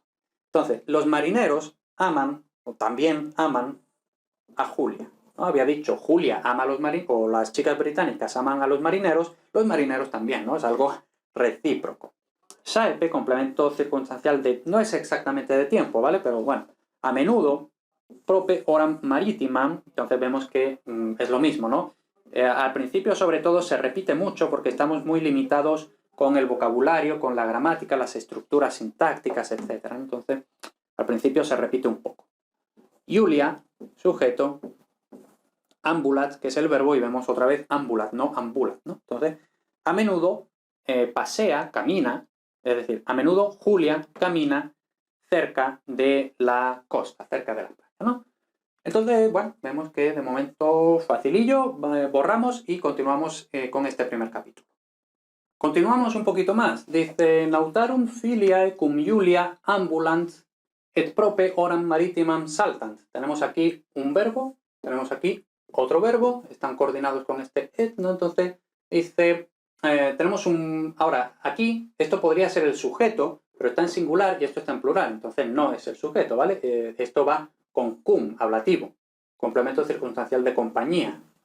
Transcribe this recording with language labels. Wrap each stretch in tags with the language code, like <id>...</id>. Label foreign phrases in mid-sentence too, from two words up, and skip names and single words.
<es>Entonces, los marineros aman, o también aman, a Julia, ¿no? Había dicho, Julia ama a los marineros, o las chicas británicas aman a los marineros también, ¿no? Es algo recíproco. Saepe, complemento circunstancial de, no es exactamente de tiempo, ¿vale? Pero bueno, a menudo,</es> <la>prope oram maritimam,</la> <es>entonces vemos que es lo mismo, ¿no? Al principio, sobre todo, se repite mucho porque estamos muy limitados con el vocabulario, con la gramática, las estructuras sintácticas, etc. Entonces, al principio se repite un poco. Julia, sujeto, ambulat, que es el verbo, y vemos otra vez ambulat, no ambulat, ¿no? Entonces, a menudo pasea, camina, es decir, a menudo Julia camina cerca de la costa, cerca de la playa, ¿no? Entonces, bueno, vemos que de momento facilillo, borramos y continuamos con este primer capítulo. Continuamos un poquito más. Dice,</es> <la>nautarum filiae cum Julia ambulant et prope oram maritimam saltant.</la> <es>Tenemos aquí un verbo, tenemos aquí otro verbo, están coordinados con este et, ¿no? Entonces, dice, tenemos un... Ahora, aquí, esto podría ser el sujeto, pero está en singular y esto está en plural, entonces no es el sujeto, ¿vale? Esto va con cum, ablativo, complemento circunstancial de compañía.</es>